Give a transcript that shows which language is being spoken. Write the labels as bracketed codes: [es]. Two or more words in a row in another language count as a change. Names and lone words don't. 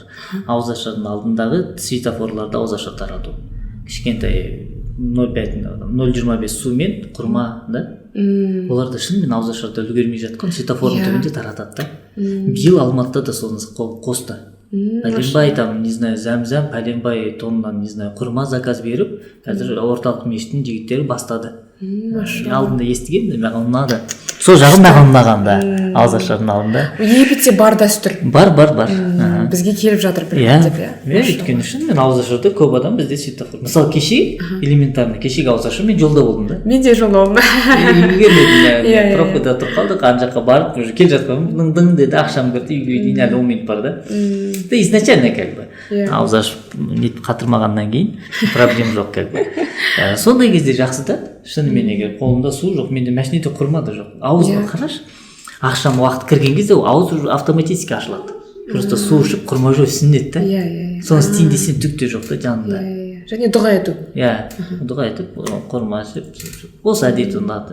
[kk] Ауызашардың алдындағы светофорларда ауызаша тарату. Кішкентай 0,25 сумен құрма да. Оларды шынымен ауызашарда үлгермей жатқан светофордың түбінде таратады да. Биыл Алматыда да соны қосты. Пәленбай там, [ru] не знаю, [kk] зәм-зәм, пәленбай тоннан, [ru] не знаю, [kk] құрма заказ беріп, қазір орталық мешіттің жігіттері бастады. Алдында естігенмін, маған ұнады. Сол жағын маған ұнаған да, ауызашардың алдында. Египетте бар дәстүр. Бар. Бізге келіп жатыр бір деп, иә. Өйткені үшін мен ауызашарда көп адам бізде светофор. Мысалы кеше элементарно, кешегі ауызашар мен жолда болдым да. Мен де жолда болдым. Үлгермедім, проходда тұрып қалдық, ана жаққа барып, уже келе жатқанмын, дың деді, ақшам кірді, үйге дейін әлі 10 минут бар да. [ru] Да изначально как бы [kk] ауызаш нетіп қатырмағаннан кейін проблем жоқ [ru] как бы. [kk] Сондай кезде жақсы да. Шынымен егер қолымда су жоқ, менде машинеде құрма да жоқ. Ауызға қараш, ақшам уақыт кірген кезде ауыз автоматически ашылады. Просто су ішіп құрма жеу сүннет та. Соны істейін десең түк те жоқ та жанында. Және дұға ету. Дұға етіп, құрма ішіп. Осы әдет ұнады.